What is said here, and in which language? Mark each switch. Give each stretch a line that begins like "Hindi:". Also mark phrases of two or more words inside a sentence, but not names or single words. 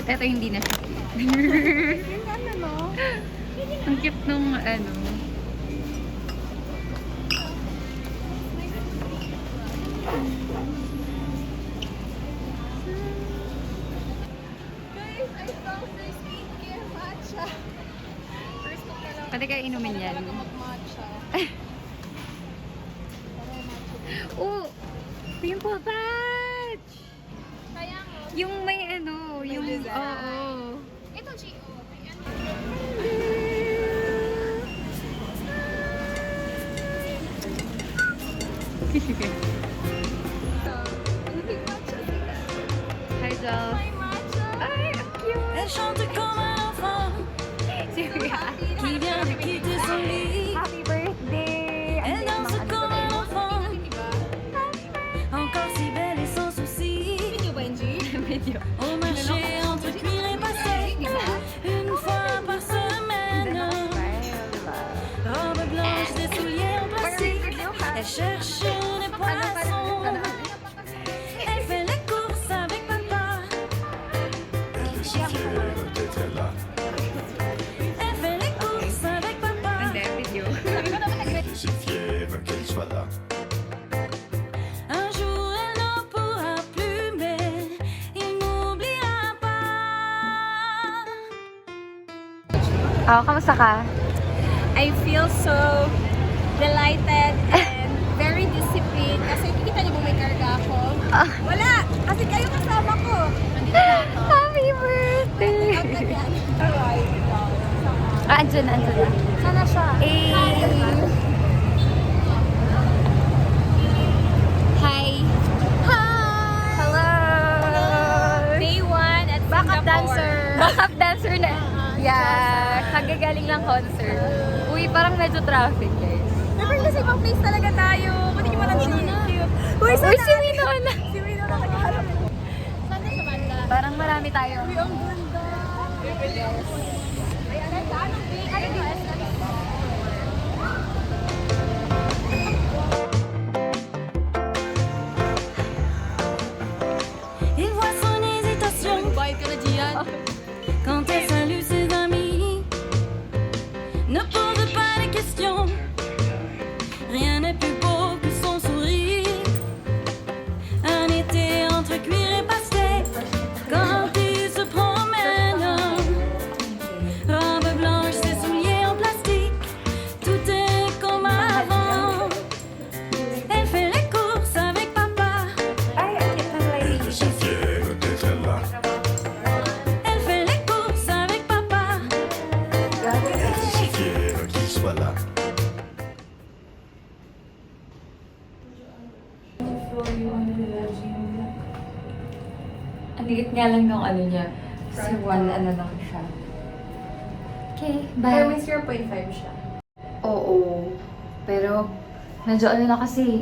Filipino: Ito hindi na siya cute. Yung ano, no? Ang cute nung ano. Guys,
English: I found this skincare matcha.
Filipino: First ko pa lang. Pwede kayo inumin yan. Talaga mag-matcha. Oh!
English: Pimple patch!
Filipino: Kaya nga. Yung may ano, May yung... design. Oo. Ito, G.O. Ayan. Hindi matcha sila. Hi, Jel. May matcha. Ay, ang cute!
French: Elle chante comme un enfant Sylvia. qui vient de quitter son lit.
English: Happy birthday!
French: Elle danse comme un enfant,
Filipino: Diba?
French: encore si belle et sans souci.
Filipino: Video ba, G? Video.
French: Au marché entre cuir et passé, une fois par semaine. Robe blanche, des souliers en plastique. Elle cherche des poissons. Elle fait les courses avec papa. Je suis fière d'être là. Elle fait les courses avec papa.
Filipino: Hindi, video.
French: Je suis fière qu'elle soit là. Un jour elle n'en pourra plus, mais il n'oubliera pas.
Filipino: Oh, kamusta ka?
English: I feel so delighted and very disciplined.
Filipino: Kasi kikita niyo ba may karga ako? Wala! Kasi kayo kasama ko. Nandito na ako.
English: Happy birthday! Alright.
Filipino: Andyan na, andyan na. Sana siya.
English: Hi! Hi! Hello! Day 1 at Backup Singapore. dancer! Backup dancer na.
Filipino: Yeah, kagagaling lang concert. Uy, parang medyo traffic, guys. Never kasi ibang place talaga tayo. Kundi yung mga cute. Uy, Uy, si Winona! Si Winona naghaharap. Sana siya banda? Parang marami tayo. Uy, ang ganda. Yes. Ay, ano ba? Anong day? Ano ba?
French: Il voit son hésitation
Filipino: Bayad ka na, Gian.
French: quand elle salue ses amis. Ne pose pas de questions. Rien n'est plus beau que son sourire. Un été entre cuir et pastel. Quand il se promène. Robe blanche, ses souliers en plastique. Tout est comme avant. Elle fait les courses avec papa.
Filipino: Ay, ang cute ng lady.
French: Je suis fière d'être là. Elle fait les courses avec papa. Je suis fière qu'il soit là.
Filipino: Ang liit nga lang nung ano niya. Si one ano lang siya.
English: Okay, bye.
Filipino: 0.5 siya. Oo. Pero, medyo ano na kasi.